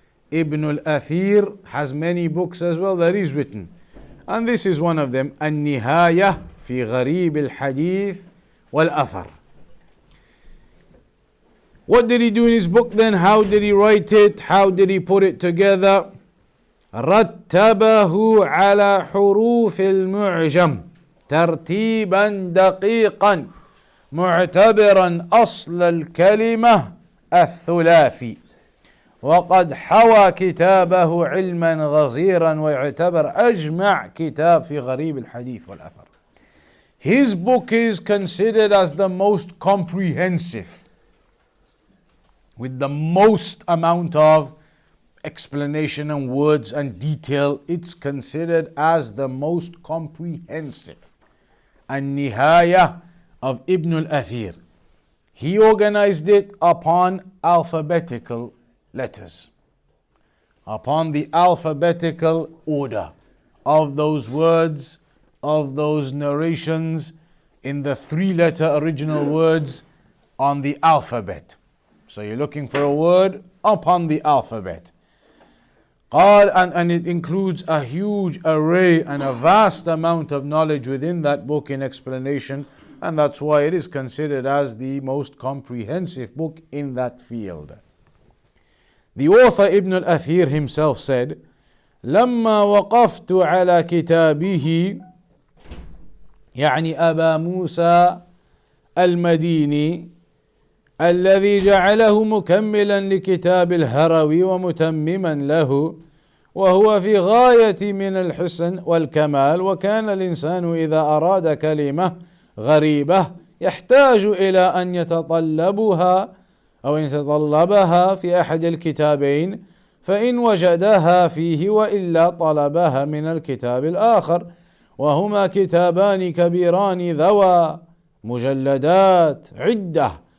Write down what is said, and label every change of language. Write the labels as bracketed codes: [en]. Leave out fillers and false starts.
[en] Ibn al-Athir has many books as well that he's written, and this is one of them, Nihayah fi Gharib al-Hadith wal-Athar. What did he do in his book then? How did he write it? How did he put it together? [ar] رتبه على حروف المعجم ترتيبا دقيقا معتبرا أصل الكلمة الثلاثي وقد حوى كتابه علما غزيرا ويعتبر أجمع كتاب في غريب الحديث والأثر. [en] His book is considered as the most comprehensive, with the most amount of explanation and words and detail. It's considered as the most comprehensive. Nihayah of Ibn al-Athir. He organized it upon alphabetical letters, upon the alphabetical order of those words, of those narrations, in the 3-letter original words on the alphabet. So you're looking for a word upon the alphabet. And it includes a huge array and a vast amount of knowledge within that book in explanation, and that's why it is considered as the most comprehensive book in that field. The author Ibn al-Athir himself said, [ar] لما وقفت على كتابه يعني أبا موسى المديني الذي جعله مكملا لكتاب الهروي ومتمما له وهو في غاية من الحسن والكمال وكان الإنسان إذا أراد كلمة غريبة يحتاج إلى أن يتطلبها في أحد الكتابين فإن وجدها فيه وإلا طلبها من الكتاب الآخر وهما كتابان كبيران ذوى مجلدات عدة